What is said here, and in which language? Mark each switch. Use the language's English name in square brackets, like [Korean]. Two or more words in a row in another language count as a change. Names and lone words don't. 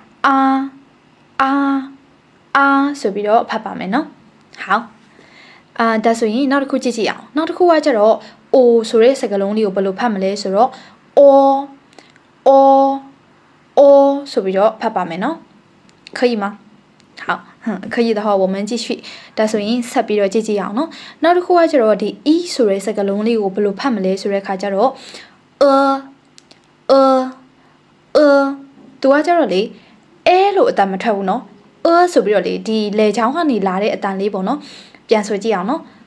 [Burmese] အာဆိုပြီးတော့ဖတ်ပါမယ်နော်ဟောဒါဆိုရင်နောက်တစ်ခုကြည့်ကြည့်အောင်နောက်တစ်ခုကကျတော့ O ဆိုတဲ့စကားလုံးလေးကိုဘယ်လိုဖတ်မလဲဆိုတော့ O ဆိုပြီးတော့ဖတ်ပါမယ်နော် [Chinese] 可以吗好可以的话我们继续 [Burmese] ဒါဆိုရင်ဆက်ပြီးတော့ကြည့်ကြည့်အောင်နော်နောက်တစ်ခုကကျတော့ဒီ E ဆိုတဲ့စကားလုံးလေးကိုဘယ်လိုဖတ်မလဲဆိုတဲ့အခါကျတော့သူကကျတော့လေအဲလို့အတန်မထွက်ဘူးနော်ဆိုပြီးတော့လေဒီလေချောင်းကနေလာတဲ့အတန်လေးပေါ့နော်ပြန်ဆိုကြည့်အောင်နော်